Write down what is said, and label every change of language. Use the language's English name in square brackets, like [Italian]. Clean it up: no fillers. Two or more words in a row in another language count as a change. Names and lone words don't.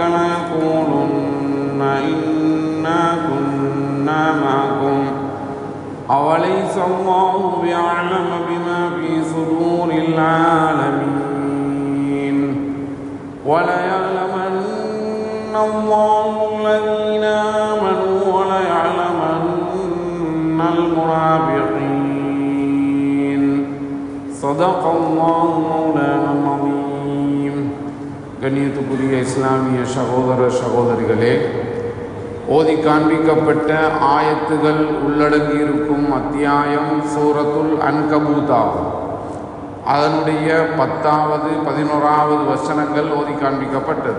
[Arabic] ليقولن إنا كنا معكم أوليس الله بأعلم بما في صدور العالمين وليعلمن الله الذين آمنوا وليعلمن المنافقين صدق الله مولانا العظيم. [Tamil] கண்ணியத்துக்குரிய இஸ்லாமிய சகோதர சகோதரிகளே, ஓதி காண்பிக்கப்பட்ட ஆயத்துகள் உள்ளடங்கியிருக்கும் அத்தியாயம் சூரத்துல் அன்கபூத் ஆகும். அதனுடைய 10வது 11வது வசனங்கள் ஓதி காண்பிக்கப்பட்டது.